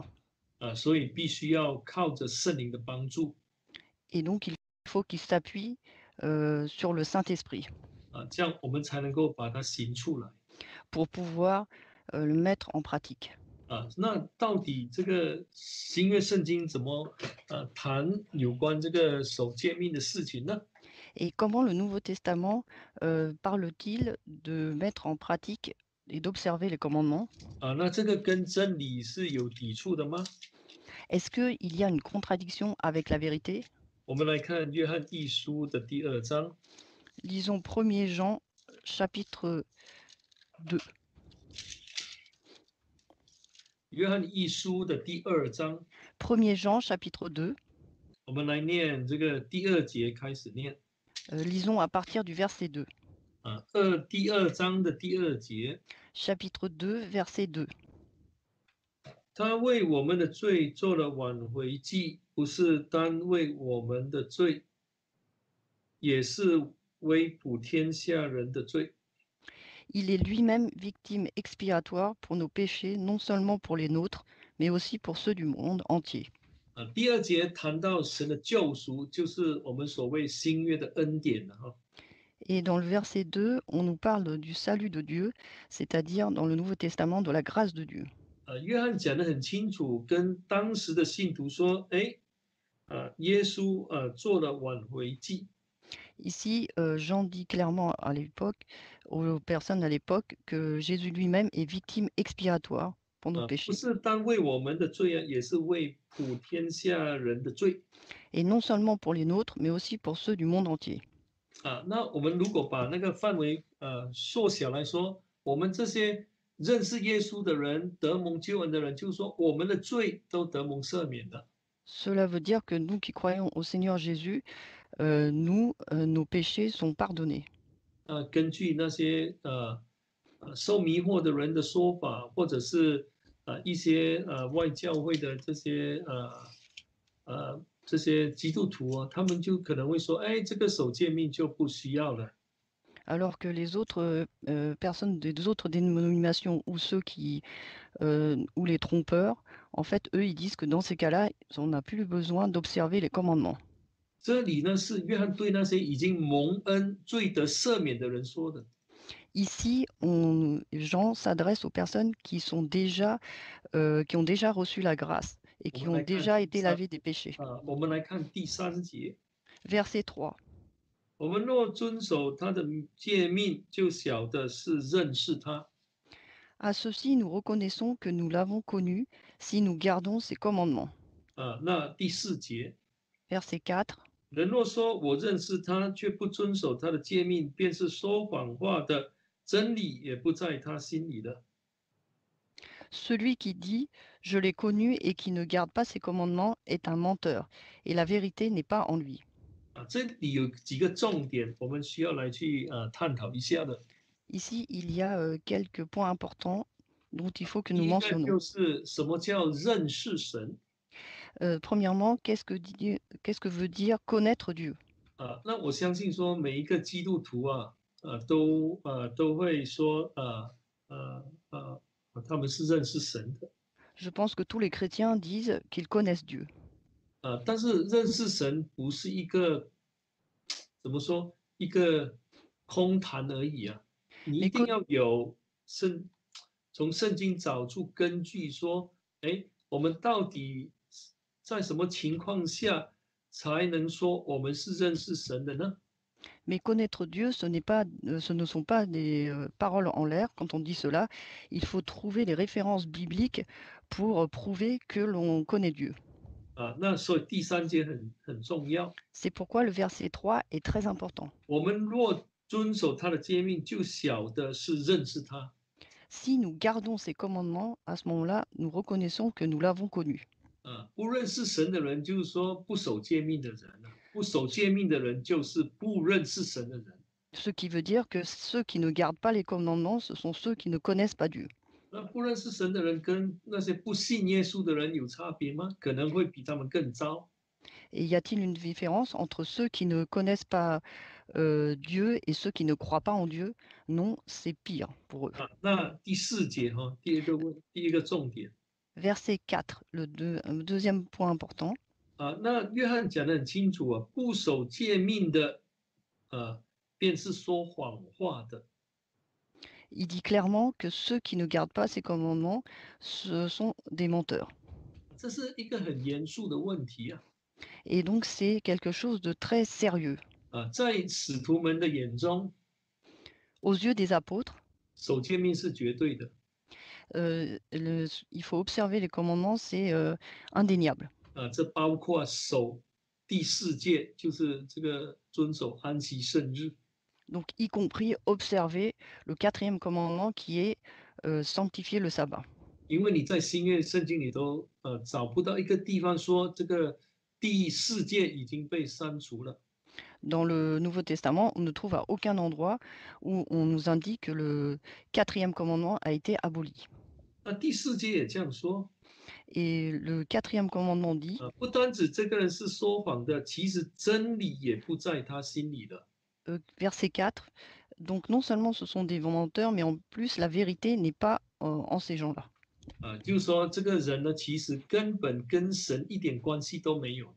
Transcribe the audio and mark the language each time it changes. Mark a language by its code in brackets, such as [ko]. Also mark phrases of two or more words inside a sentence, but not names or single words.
[zh] 啊，所以必须要靠着圣灵的帮助。 [fr] Et donc, il faut qu'il s'appuie sur le Saint-Esprit [zh] 啊，这样我们才能够把它行出来。 [fr] pour pouvoir le mettre en pratique. [zh] 啊，那到底这个新约圣经怎么谈有关这个守诫命的事情呢？ [fr] Et comment le Nouveau Testament parle-t-il de mettre en pratique et d'observer les commandements? [zh] 啊，那这个跟真理是有抵触的吗？ [fr] Est-ce qu'il y a une contradiction avec la vérité? [zh] 我们来看约翰一书的第2章。 [fr] Lisons 1er Jean chapitre 2. [zh] 约翰一书的第2章， [fr] 1er Jean chapitre 2. [zh] 我们来念这个第2节开始念。 [fr] Lisons à partir du verset 2. [zh] 啊，第2章的第2节， [fr] Chapitre 2, verset 2. [zh] 他为我们的罪做了挽回祭，不是单为我们的罪，也是为普天下人的罪。 [fr] Il est lui-même victime expiatoire pour nos péchés, non seulement pour les nôtres, mais aussi pour ceux du monde entier. [zh] 啊，第2节谈到神的救赎，就是我们所谓新约的恩典了哈。 [fr] Et dans le verset 2, on nous parle du salut de Dieu, c'est-à-dire dans le Nouveau Testament de la grâce de Dieu. [zh] 约翰讲得很清楚，跟当时的信徒说，耶稣做了挽回祭。 [fr] Ici, Jean dit clairement à l'époque, aux personnes à l'époque, que Jésus lui-même est victime expiatoire pour nos [zh] 不 [fr] péchés. [zh] 是单为我们的罪也是为普天下人的罪。 [fr] Et non seulement pour les nôtres, mais aussi pour ceux du monde entier. [zh] 那我们如果把那个范围缩小来说，我们这些认识耶稣的人、得蒙救恩的人，就是说我们的罪都得蒙赦免的。 [fr] Cela veut dire que nous qui croyons au Seigneur Jésus, nos péchés sont pardonnés. [zh] 根据那些受迷惑的人的说法，或者是一些外教会的这些基督徒他们就可能会说，这个守诫命就不需要了。 [fr] Alors que les autres personnes des autres dénominations ou ceux qui ou les trompeurs, en fait, eux, ils disent que dans ces cas-là, on n'a plus besoin d'observer les commandements. [zh] 这里呢是约翰对那些已经蒙恩、罪得赦免的人说的。 [fr] Ici, Jean s'adresse aux personnes qui ont déjà reçu la grâce et qui ont déjà été lavées des péchés. [zh] 我们来看第3节。 [fr] Verset 3. [zh] 我们若遵守他的诫命，就晓得是认识他。 [fr] À ceci, nous reconnaissons que nous l'avons connu si nous gardons ses commandements. [zh] 那第4节， [fr] Verset 4. [zh] 人若说我认识他，却不遵守他的诫命，便是说谎话的，真理也不在他心里了。 [fr] Celui qui dit « Je l'ai connu » et qui ne garde pas ses commandements est un menteur, et la vérité n'est pas en lui. [zh] 这里有几个重点，我们需要来去探讨一下的。 [fr] Ici, il y a quelques points importants dont il faut que [zh] 第 [fr] nous [zh] 一个 [fr] mentionnons. [zh] 就是什么叫认识神？ [fr] Premièrement, qu'est-ce que veut dire connaître Dieu? [zh] 那我相信说每一个基督徒都会说他们是认识神的。 [fr] Je pense que tous les chrétiens disent qu'ils connaissent Dieu. [zh] 但是认识神不是一个怎么说一个空谈而已啊，你一 [fr] Mais [zh] 定要有从圣经找出根据说，哎，我们到底在什么情况下才能说我们是认识神的呢？ [fr] Mais connaître Dieu, ce ne sont pas des paroles en l'air. Quand on dit cela, il faut trouver les références bibliques pour prouver que l'on connaît Dieu. [zh] 那所以第3节很重要。 [fr] C'est pourquoi le verset 3 est très important. [zh] 我们若遵守他的诫命，就晓得是认识他。 [fr] Si nous gardons ses commandements, à ce moment-là, nous reconnaissons que nous l'avons connu. [zh] 不认识神的人，就是说不守诫命的人啊。不守诫命的人，就是不认识神的人。 [fr] Ce qui veut dire que ceux qui ne gardent pas les commandements, ce sont ceux qui ne connaissent pas Dieu. [zh] 那不认识神的人跟那些不信耶稣的人有差别吗？可能会比他们更糟。 [fr] Et y a-t-il une différence entre ceux qui ne connaissent pas Dieu et ceux qui ne croient pas en Dieu? Non, c'est pire pour eux. [zh] 那第4节第一个重点 [fr] Verset 4, deuxième point important. [zh] 那约翰讲得很清楚啊，不守诫命的便是说谎话的。 [fr] Il dit clairement que ceux qui ne gardent pas ses commandements, ce sont des menteurs. [zh] 这是一个很严肃的问题啊。 [fr] Et donc c'est quelque chose de très sérieux. [zh] 在使徒们的眼中， [fr] Aux yeux des apôtres, [zh] 守诫命是绝对的。 [fr] il faut observer les commandements, c'est indéniable. [zh] 这包括守第4诫，就是这个遵守安息圣日。 [fr] Donc y compris observer le 4e commandement qui est sanctifier le sabbat. [zh] 因为你在新约圣经里头找不到一个地方说这个第4诫已经被删除了。 [fr] Dans le Nouveau Testament, on ne trouve à aucun endroit où on nous indique que le 4e commandement a été aboli. [zh] 那第4诫也这样说。 [fr] Et le 4e commandement dit [zh] 不单指这个人是说谎的，其实真理也不在他心里了。 [fr] verset 4, donc non seulement ce sont des menteurs, mais en plus la vérité n'est pas en ces gens-là. [zh] 就是说这个人呢，其实根本跟神一点关系都没有的。